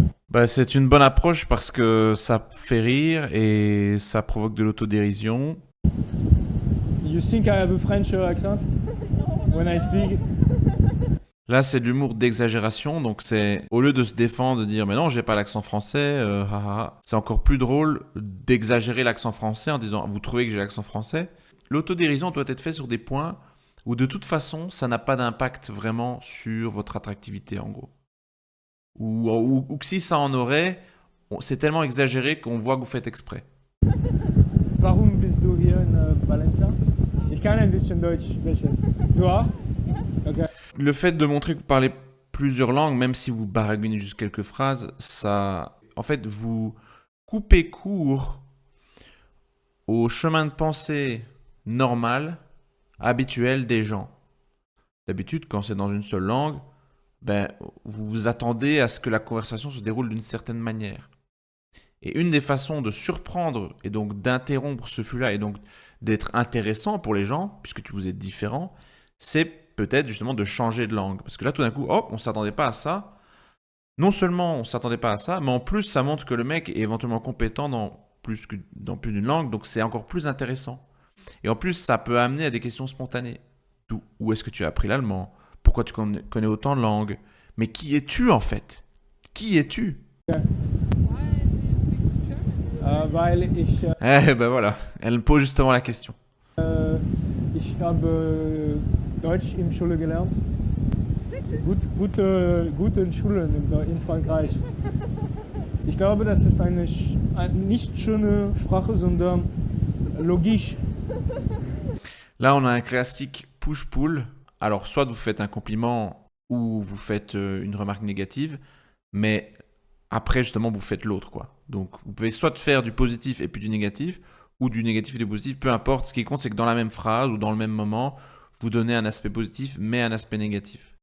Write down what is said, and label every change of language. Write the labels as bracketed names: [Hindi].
[French] Bah, c'est une bonne approche parce que ça fait rire et ça provoque de l'autodérision. [English] You think I have a French accent when I speak? [French] Là, c'est de l'humour d'exagération, donc c'est au lieu de se défendre, de dire mais non, j'ai pas l'accent français, c'est encore plus drôle d'exagérer l'accent français en disant vous trouvez que j'ai l'accent français. L'autodérision doit être faite sur des points où de toute façon, ça n'a pas d'impact vraiment sur votre attractivité en gros. Ou que si ça en aurait, c'est tellement exagéré qu'on voit que vous faites exprès. [German] Warum bist du hier in Valencia? Ich kann ein bisschen Deutsch sprechen. Du auch? Okay. [French] Le fait de montrer que vous parlez plusieurs langues, même si vous baragouinez juste quelques phrases, ça, en fait, vous coupez court au chemin de pensée normal, habituel des gens. D'habitude, quand c'est dans une seule langue, ben, vous vous attendez à ce que la conversation se déroule d'une certaine manière. Et une des façons de surprendre et donc d'interrompre ce flux-là et donc d'être intéressant pour les gens, puisque vous êtes différent, c'est peut-être justement de changer de langue. Parce que là, tout d'un coup, hop, on ne s'attendait pas à ça. Non seulement on ne s'attendait pas à ça, mais en plus, ça montre que le mec est éventuellement compétent dans plus d'une langue, donc c'est encore plus intéressant. Et en plus, ça peut amener à des questions spontanées. Où est-ce que tu as appris l'allemand? Pourquoi tu connais autant de langues? Mais qui es-tu en fait? Qui es-tu? [German] Weil ich, [French] Eh ben voilà, elle me pose justement la question. [German] ich habe Deutsch in Schule gelernt. Gute Schulen in Frankreich. Ich glaube, das ist eine nicht schöne Sprache, sondern logisch. [French] Là, on a un classique push-pull. Alors, soit vous faites un compliment ou vous faites une remarque négative, mais après, justement, vous faites l'autre, quoi. Donc, vous pouvez soit faire du positif et puis du négatif, ou du négatif et du positif, peu importe. Ce qui compte, c'est que dans la même phrase ou dans le même moment, vous donnez un aspect positif, mais un aspect négatif.